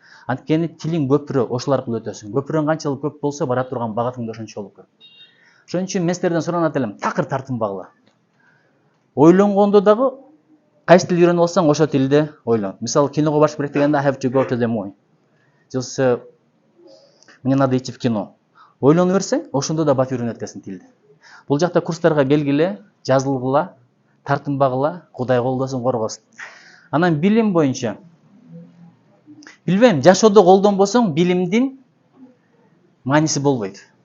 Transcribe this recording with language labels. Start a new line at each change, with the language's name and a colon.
Kyrgyz: Анткени тилиң көпүрө, ошол аркылуу өтөсүң. Көпүрөң канчалык көп болсо, бара турган багатың да ошончолук көп. Ошон үчүн мен силерден суранат элем, такыр тартынбагыла. Ойлонгондо дагы кайсы тилди үйрөнүп алсаң, ошол тилди ойлон. Мисалы, киного барыш керек дегенде
English: I have to go to the movie.
Russian: Жылсы мне надо идти в кино.
Kyrgyz: Ойлонуп берсең, ошондо да бат үйрөнөт экенсиң тилди. Бул жакта курстарга келгиле, жазылгыла, тартынбагыла, Кудай колдосун, коргосун. Анан билим боюнча. Билбейм, жашоодо колдонбосоң, билимдин мааниси болбойт.